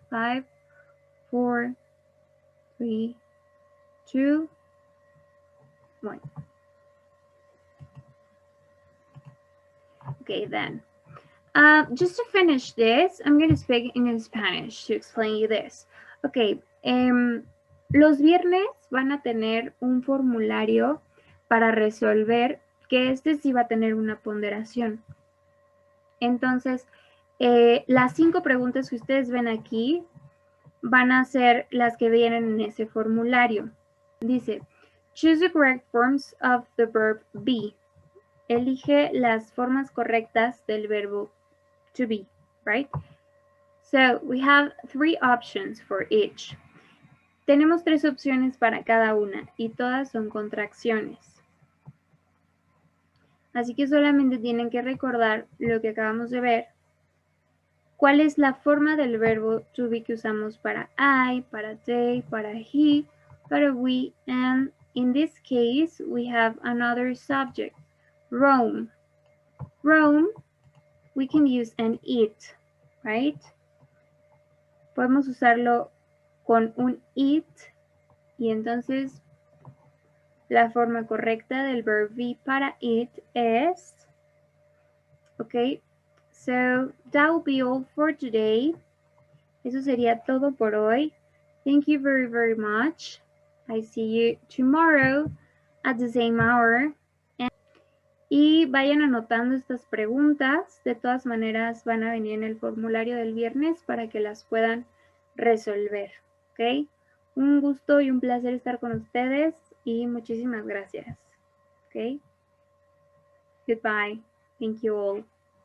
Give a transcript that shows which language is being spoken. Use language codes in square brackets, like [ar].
[en] 5, 4, 3, 2, 1. Okay, then. Just to finish this, I'm going to speak in Spanish to explain you this. [es] Okay, los viernes van a tener un formulario para resolver, que este sí va a tener una ponderación. Entonces, las 5 preguntas que ustedes ven aquí van a ser las que vienen en ese formulario. [en] Dice, choose the correct forms of the verb be. [es] Elige las formas correctas del verbo to be, right? [en] So, we have 3 options for each. [es] Tenemos 3 opciones para cada una y todas son contracciones. Así que solamente tienen que recordar lo que acabamos de ver. ¿Cuál es la forma del verbo to be que usamos para I, para they, para he, para we, and in this case we have another subject, roam. [en] Roam, we can use an it, right? [es] Podemos usarlo con un it y entonces la forma correcta del verb be para it es, okay, so that will be all for today. Eso sería todo por hoy. [en] Thank you very, very much. I see you tomorrow at the same hour. [es] Y vayan anotando estas preguntas. De todas maneras, van a venir en el formulario del viernes para que las puedan resolver. ¿Ok? Un gusto y un placer estar con ustedes y muchísimas gracias. ¿Ok? Goodbye. Thank you all.